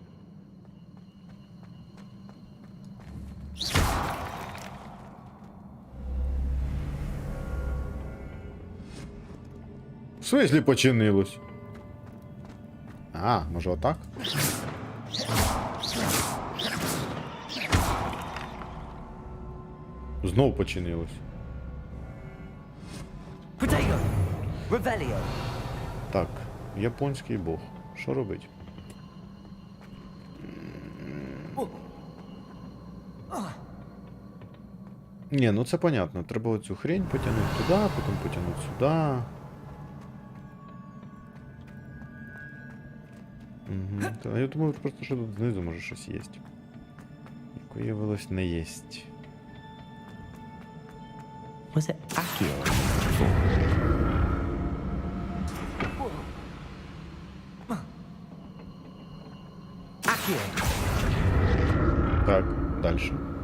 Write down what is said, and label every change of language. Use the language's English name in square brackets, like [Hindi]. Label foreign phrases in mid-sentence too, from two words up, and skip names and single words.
[Ukrainian] В смислі починилось? А, може отак? Знов починилось. Protego! Revelio! Так, японський бог. Що робить? Ні, ну це понятно. Треба оцю хрень потягнути туди, потім потягнути сюди. Угу. Та, я думаю, просто що тут знизу може щось є. Як виявилось, не єсть. [English] Was it Accio? [Ukrainian] Accio! Так, дальше.